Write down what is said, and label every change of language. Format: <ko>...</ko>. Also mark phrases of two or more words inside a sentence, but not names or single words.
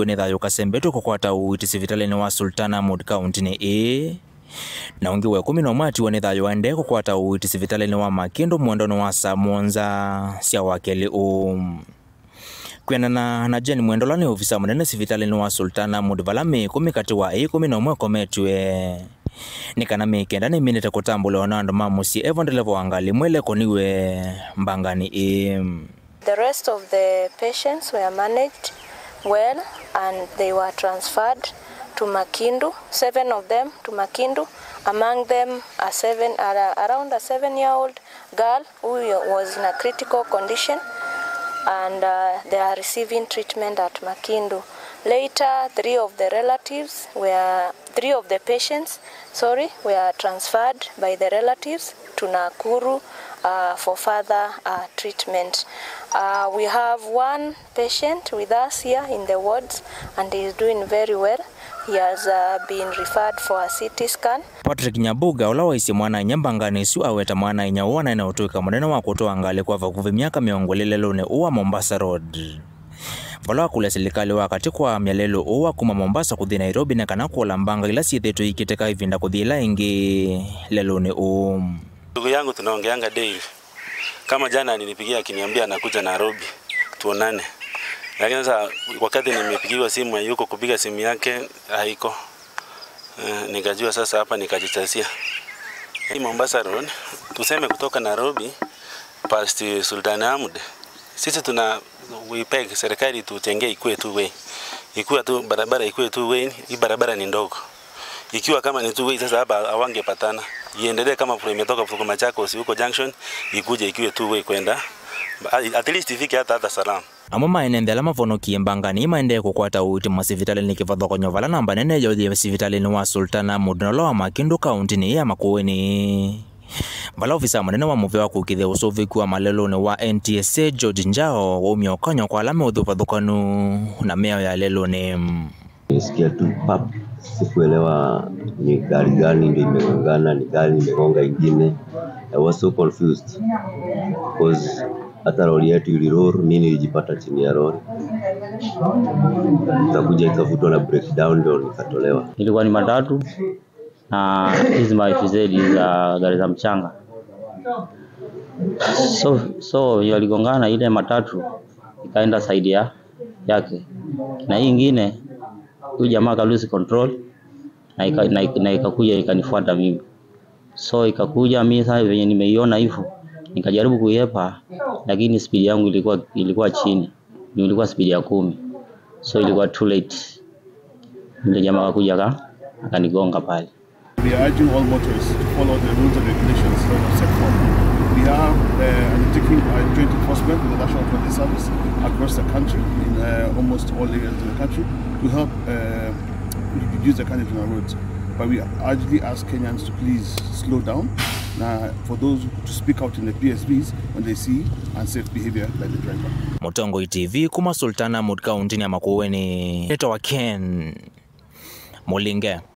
<kam>ni thayu kasembetu kukwata uiti sivitalini wa Sultan Hamud kauntini na ungi wa 11 wa thayu ande kukwata uiti sivitalini wa Makindu mondono wa Samonza sia wakeli Kuendana na jeni mwendolani ofisa munene sivitalini wa Sultan Hamud valame 10 kati wa 11 kometwe nikana mekenda ni minute kutambula wanando mamusi evondelevo wangali mwele koniwe Mbangani.</kam> <en>The rest of the patients were managed well and they were transferred to Makindu, 7 of them to Makindu, among them around a 7-year-old girl who was in a critical condition, and they are receiving treatment at Makindu. Later, 3 of the patients were transferred by the relatives to Nakuru for further treatment. We have one patient with us here in the wards and he is doing very well. He has been referred for a CT scan.</en> <kam>Patrick Nyabuga ula waisi mwana Mbangani su aweta mwana inyawana na utuika munene wa kutoa ngale kwa vakuvi myaka leluni uwa Mombasa Road. Vala kule serikali wakati kwa myalelu uwa kuma Mombasa kuthi Nairobi na kana kuola mbanga ila siyethetu ikiteka ivinda kuthi ila ingi leluni</kam> <sw>Ndugu yangu tunaongeanga daily. Kama jana nilipigia akiniambia anakuja Nairobi tuonane. Lakini sasa wakati nimepigiwa simu yuko kupiga simu yake haiko. Nikajua sasa hapa nikajichasia. Hii Mombasa Road tuseme kutoka Nairobi past Sultan Hamud. Sisi</sw> <en>we peg</en> <sw>serikali tutengee ikuwe</sw> <en>two way.</en> <sw>Ikuwa tu barabara ikuwe</sw> <en>two way,</en> <sw>hii barabara ni ndogo. Ikiwa kama ni</sw> <en>two way</en> <sw>sasa hapa hawangepatana. Iendelee kama imetoka kutoka Machakos huko junction ikuje ikiwe</sw> <en>two way</en> <sw>kwenda.</sw> <en>At least</en> <sw>ifike hata Salama. Amoma enendela mavonokie Mbangani maende kukwata uiti masivitalini kivathukan'yo vala namba nene yothi sivitalini wa Sultan Hamud wa Makindu kauntini ya Makueni. Vala ofisa munene wa muve wa kukithia usoviku wa maleluni wa NTSA George Njao wa myaka kwa alame uthuvathukanu na miao ya leluni. Nisikia tu pap, sikuelewa ni gari gani ndio imegongana, ni gari imegonga ingine.</sw> <en>I was so confused because</en> <sw>hata lori yetu iliroro, mimi nilijipata chini ya lori. Nikakuja ikavutwa na breakdown ndio nikatolewa. Ilikuwa ni matatu na hizi maifizedi za gari za mchanga. So yaligongana ile matatu ikaenda side yake. Na hii nyingine huyu jamaa ka</sw> <en>lose control</en> <sw>na ikakuja ikanifuata mimi. So ikakuja mimi sasa venye nimeiona hivyo nikajaribu kuiepa lakini speed yangu ilikuwa chini. Nilikuwa speed ya 10. So ilikuwa</sw> <en>too late.</en> <sw>Ndio jamaa akakuja akanigonga pale.</sw> <en>We are urging all motorists to follow the rules and regulations that are set forth. We are undertaking a joint enforcement with the National Police Service across the country, in almost all areas of the country, to help reduce the carnage on our roads. But we urgently ask Kenyans to please slow down. For those to speak out in the PSVs when they see unsafe behavior by the driver.</en> <kam>Motongo TV kuma Sultan Hamud kauntini ya Makueni. Neto wa Ken Mulinge.</kam>